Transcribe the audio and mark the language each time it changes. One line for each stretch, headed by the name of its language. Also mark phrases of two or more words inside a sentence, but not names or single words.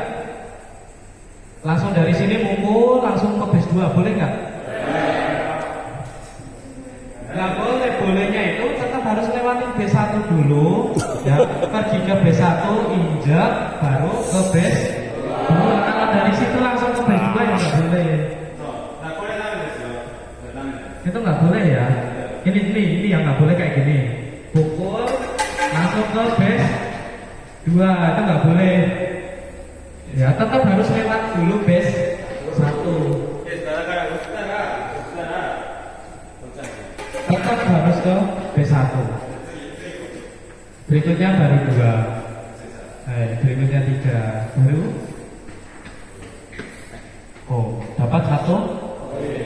Indonesian: Langsung dari sini mukul langsung ke base 2 boleh nggak? Nggak boleh, bolehnya itu tetap harus lewatin B1 dulu ya, pergi ke B1 injek baru ke base 2. Kalau dari situ langsung ke base 2 ya nggak boleh. Nah,
Japanese: これダメですよ。これダメです。
Indonesian: Itu nggak boleh ya. Ini yang nggak boleh kayak gini. Pukul langsung ke base 2 itu nggak boleh. Ya tetap harus lewat dulu base 1.
Japanese: だから打ったらこっちなんですよ。
Indonesian: Tetap harus ke B1. Berikutnya baru 2. Berikutnya 3. Baru. Oh, dapat 1